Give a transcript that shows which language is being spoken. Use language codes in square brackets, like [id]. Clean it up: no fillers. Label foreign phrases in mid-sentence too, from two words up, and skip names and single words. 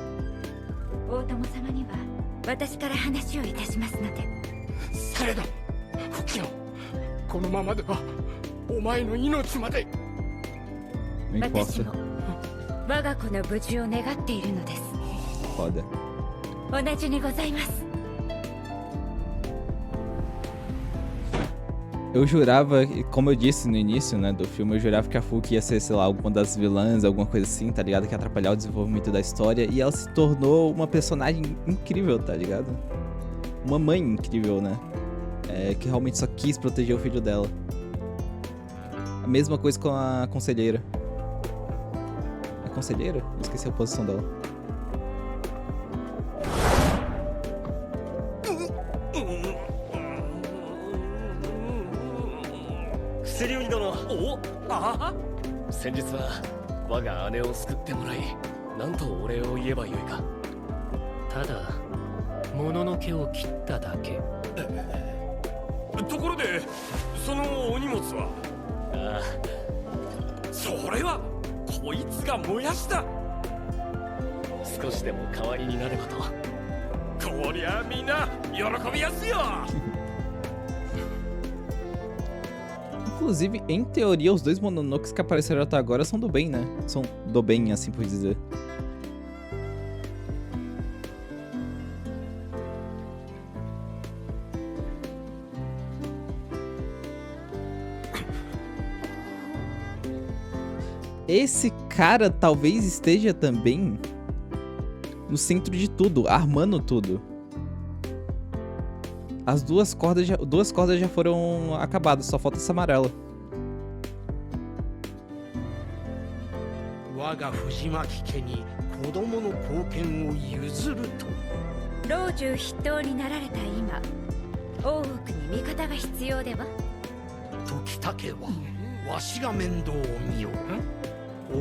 [ja] 大友様には私から話をいたしますので。されど、フキノ、このままではお前の命まで。私も我が子の無事を願っているのです。 [pt] Foda. [ja] 同じにございます。 [pt] Eu jurava, como eu disse no início, né, do filme, eu jurava que a Fuki ia ser, sei lá, alguma das vilãs, alguma coisa assim, tá ligado? Que ia atrapalhar o desenvolvimento da história. E ela se tornou uma personagem incrível, tá ligado? Uma mãe incrível, né? Que realmente só quis proteger o filho dela. A mesma coisa com a conselheira. É conselheira? Eu esqueci a posição dela. [ja] 薬売り殿。おああ、先日は我が姉を救ってもらい、なんとお礼を言えばよいか。ただ物の毛を切っただけ。ところでそのお荷物は？ああ、それはこいつが燃やした。少しでも代わりになればと。こりゃみんな喜びやすよ。 [pt] Inclusive, em teoria, os dois Mononokes que apareceram até agora são do bem, né? São do bem, assim por dizer. Esse cara talvez esteja também no centro de tudo, armando tudo. As duas cordas já foram acabadas, só falta essa amarela. [ja] 我が藤巻家に子供の貢献を譲ると。老中筆頭になられた今、大奥に味方が必要では？時武はわしが面倒を見よう。